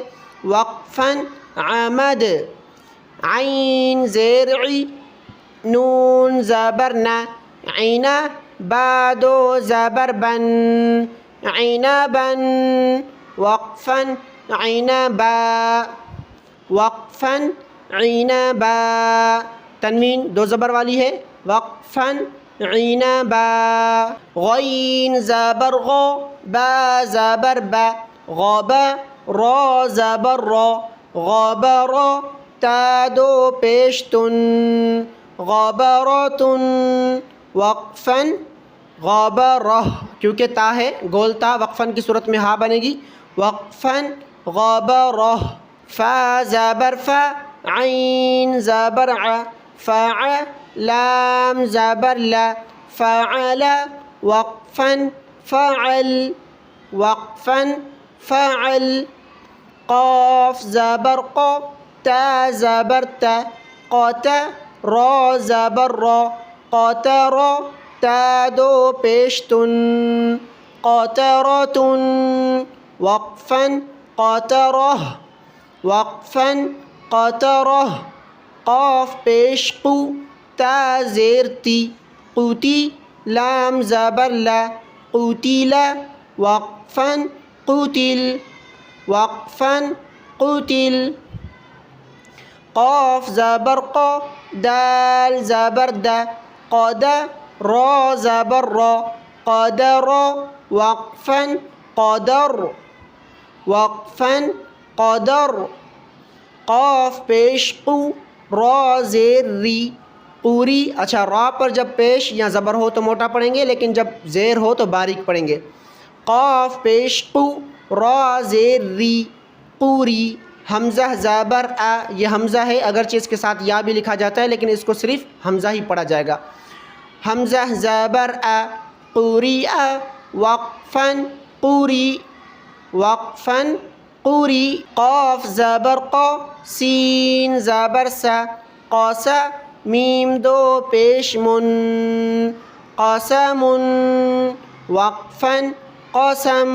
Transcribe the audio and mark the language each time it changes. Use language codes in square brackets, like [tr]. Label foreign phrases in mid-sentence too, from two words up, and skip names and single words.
[ur] وقفا عمد، عین زیر عی نون زبر نا عینا با دو زبر بن عنبا وقفا عنبا وقفا عنبا، تنوین دو زبر والی ہے وقفا عنبا، غین زبر غو با زبر با غابا را زبر را غابرا تا دو پیش تن غابرات وقفا غابرہ، کیونکہ تا ہے گول تا وقفاً کی صورت میں ہا بنے گی وقفا غابرہ، فا زبر فا عین زبر ع فع لام زبر لا فعل وقفا فعل وقفا فعل قاف زبر قو تا زبر تا قوت را زبر را قاتر تا دو پیشتن قاترة وقفا قاتره وقفا قاتره قاف پیش قو تا زیر تی قوتی لام زبر لا قوتیل وقفا قوتل وقفا قوتل قاف زبر قا دال زبر دا قاد را زبر را قادر وقفا قادر وقفا قادر قاف پیش قو را زیر ری قوری. اچھا را پر جب پیش یا زبر ہو تو موٹا پڑھیں گے، لیکن جب زیر ہو تو باریک پڑھیں گے. قاف پیش قو را زیر ری قوری. حمزہ زبر آ، یہ حمزہ ہے، اگرچہ اس کے ساتھ یا بھی لکھا جاتا ہے لیکن اس کو صرف حمزہ ہی پڑھا جائے گا. حمزہ زبر آ قوری آ وقفا قوری وقفا قوری. قاف زبر قا سین زبر سا قاسا میم دو پیش من قاسم وقفا قاسم.